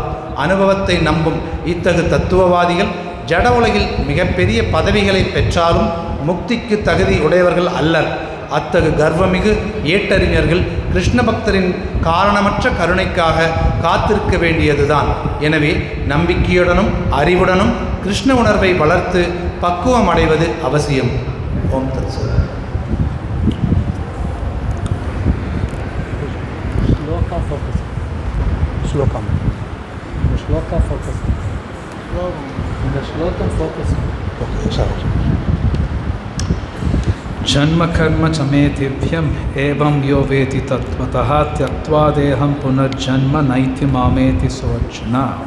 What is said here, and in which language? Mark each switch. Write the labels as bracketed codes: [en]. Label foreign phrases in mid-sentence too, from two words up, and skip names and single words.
[ta] அனுபவத்தை நம்பும் இத்தகு தத்துவவாதிகள் ஜட உலகில் மிகப்பெரிய பதவிகளை பெற்றாலும் முக்திக்கு தகுதி உடையவர்கள் அல்லர். அத்தகு கர்வமிகு ஏட்டறிஞர்கள் கிருஷ்ண பக்தரின் காரணமற்ற கருணைக்காக காத்திருக்க வேண்டியதுதான். எனவே நம்பிக்கையுடனும் அறிவுடனும் கிருஷ்ண உணர்வை வளர்த்து பக்குவம் அடைவது அவசியம். [sa] ओम् तत्सत्. जन्म कर्म च मे दिव्यम एवं यो वेति तत्त्वतः त्यक्त्वा देहं पुनर्जन्म नैति मामेति सोऽर्जुना.